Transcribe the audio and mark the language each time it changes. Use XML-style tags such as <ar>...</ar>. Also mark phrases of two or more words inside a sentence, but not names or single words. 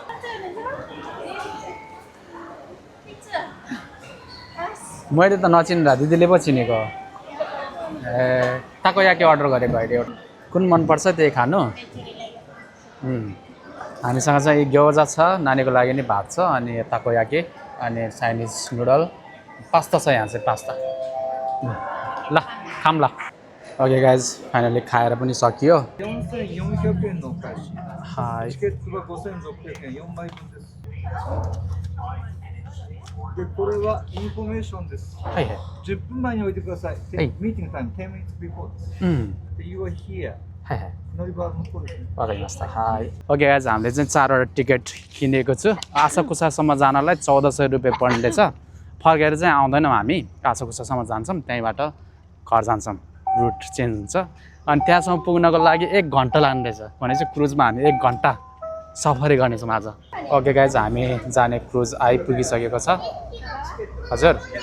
<ne>मैले त नचिनेर दिदीले पो चिनेको ए ताकोयाकी अर्डर गरेको अहिले एउटा कुन मनपर्छ त्यही खानु हामीसँग चाहिँ ग्योजा छ नानीको लागि नि भात छ अनि ताकोयाकी अनि</ne> <en>Chinese noodle</en> <ne>पास्ता छ यहाँ चाहिँ पास्ता ल खाम ल</ne> <en>OK guys</en> <ne>फाइनली खाएर पनि सकियो</ne> <ja>4400 円のお返し。はいチケットが5600円、4枚分です。で、これはインフォメーションです。はいはい 10分前に置いてください。はいミーティングタイム</ja> <en>10 minutes before</en> <ja>です。で、</ja> <en>You are here。</en> <ja>はいはい乗り場の方ですね。わかりましたはい</ja> <en>OK guys</en> <ne>हामीले चाहिँ 4वटा टिकट किनेको छु आशाकुसासम्म जानलाई 1400 रुपियाँ पर्नेछ फर्केर चाहिँ आउँदैनौँ हामी आशाकुसासम्म जान्छौँ त्यहीँबाट घर जान्छौँ</ne> <en>route change</en> <ne>हुन्छ अनि त्यहाँसम्म पुग्नको लागि 1 घन्टा लाग्ने रहेछ भनेपछि क्रुजमा हामी 1 घन्टा सफरी गर्नेछौँ आज</ne> <en>OK guys</en> <ne>हामी जाने क्रुज आइपुगिसकेको छ हजुर</ne>